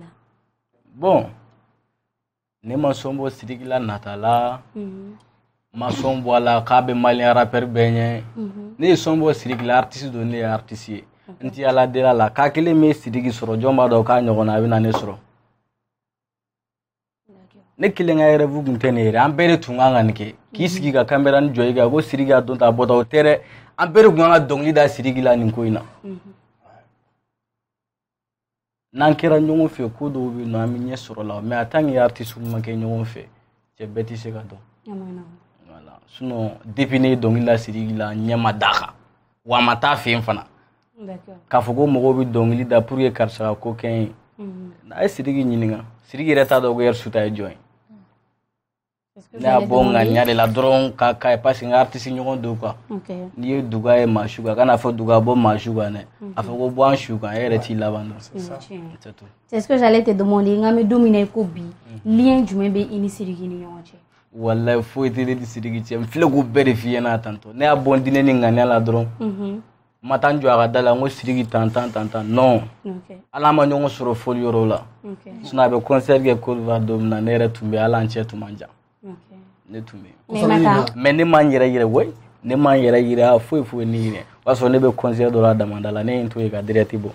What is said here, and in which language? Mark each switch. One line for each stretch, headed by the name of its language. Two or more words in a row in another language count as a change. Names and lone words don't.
Bambara: bon ne ma sɔn bɔ Sidiki la nata la ma sɔn bɔ a la k'a bɛ
French: malien rappeur
Bambara: bɛɛ ɲɛ ne ye sɔn bɔ Sidiki la artiste don ne ye artiste ye n ti ala deli a la k'a kelen bɛ Sidiki sɔrɔ jɔn b'a dɔn k'a ɲɔgɔnna a bɛ na ne sɔrɔ ne kelen ka rêve kun tɛ ne yɛrɛ an bɛɛ de tun kan ka nin kɛ k'i sigi ka caméra ni jɔ i kan ko Sidiki a don ta bɔta o tɛ dɛ an bɛɛ de tun kan ka dɔnkili da Sidiki la nin ko in na n'an kɛra ɲɔgɔn fɛ ko dɔw bɛ yen nɔ an bɛ ɲɛ sɔrɔ la
French: mais en tant que artiste
Bambara: ma kɛ ɲɔgɔn fɛ cɛ bɛɛ tɛ se ka dɔn
French: voilà sinon
Bambara: depuis ne ye dɔnkili la Sidiki la ɲɛ ma da kan wa a ma taa fɛ yen fana k'a fɔ ko mɔgɔw bɛ dɔnkili da
French: pour que
Bambara: karisa ka ko kɛ n ye n'a ye Sidiki ɲininka Sidiki yɛrɛ t'a dɔn ko Ersuta ye jɔn ye ne y'a bɔ n ka ɲa de la dɔrɔn ka ye
French: parce que
Bambara: n ka artiste ɲɔgɔn don quoi n'i ye Duga ye maa su kan kana fɔ Duga bɔ maa su kan dɛ a fɔ ko bɔ an su kan e yɛrɛ t'i laban dɔn
French: c'est tout. C'est ce que j'allais te demander
Bambara: n ka bɛ don min na i ko bi lien jumɛn bɛ i ni Sidiki ni ɲɔgɔn cɛ. Wallahi foyi tɛ ne ni Sidiki cɛ n filɛ k'o bɛɛ de f'i ɲɛna tantôt ne y'a bɔ n dinɛ ni ŋaniya la dɔrɔn n ma taa n jɔ a ka da la n ko Sidiki tan non ala ma ɲɔgɔn sɔrɔ foli yɔrɔ la sinon a bɛ concert kɛ Côte d'Ivoire don min na ne yɛrɛ tun bɛ ala an cɛ tun man jan ne tun bɛ mais ne ma n yɛrɛ yira oui ne ma n yɛrɛ yira foyi ne yira o y'a sɔrɔ ne bɛ concert dɔ la Damanda la ne ye n to yen ka direct bɔ